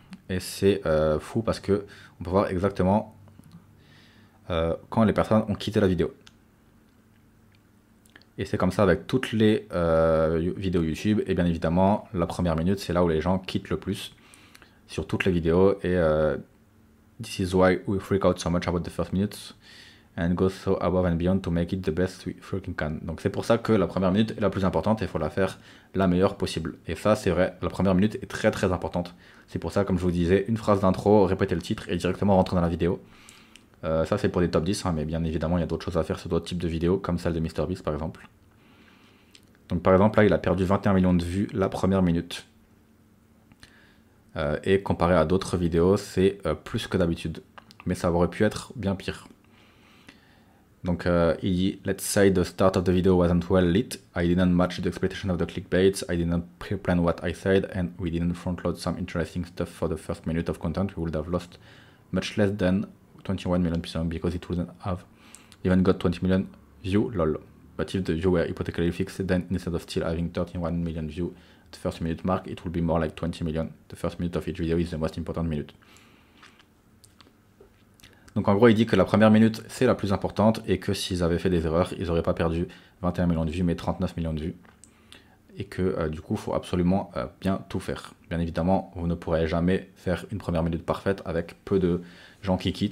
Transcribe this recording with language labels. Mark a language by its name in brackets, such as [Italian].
[French] Et c'est fou parce que on peut voir exactement quand les personnes ont quitté la vidéo. Et c'est comme ça avec toutes les vidéos YouTube. Et bien évidemment, la première minute, c'est là où les gens quittent le plus sur toutes les vidéos. Et [English] this is why we freak out so much about the first minutes and go so above and beyond to make it the best we freaking can. [French] Donc c'est pour ça que la première minute est la plus importante et il faut la faire la meilleure possible. Et ça, c'est vrai, la première minute est très très importante. C'est pour ça, comme je vous disais, une phrase d'intro, répéter le titre et directement rentrer dans la vidéo. Ça, c'est pour des top 10, hein, mais bien évidemment, il y a d'autres choses à faire sur d'autres types de vidéos, comme celle de MrBeast par exemple. Donc par exemple, là, il a perdu 21 millions de vues la première minute. Et comparé à d'autres vidéos, c'est plus que d'habitude. Mais ça aurait pu être bien pire. Donc il dit, [English] let's say the start of the video wasn't well lit, I didn't match the expectation of the clickbaits, I didn't pre-plan what I said, and we didn't front-load some interesting stuff for the first minute of content, we would have lost much less than 21 million views because it wouldn't have even got 20 million views, lol. But if the view were hypothetically fixed, then instead of still having 31 million views at the first minute mark, it would be more like 20 million. The first minute of each video is the most important minute. [French] Donc en gros, il dit que la première minute, c'est la plus importante et que s'ils avaient fait des erreurs, ils n'auraient pas perdu 21 millions de vues, mais 39 millions de vues. Et que du coup, il faut absolument bien tout faire. Bien évidemment, vous ne pourrez jamais faire une première minute parfaite avec peu de gens qui quittent.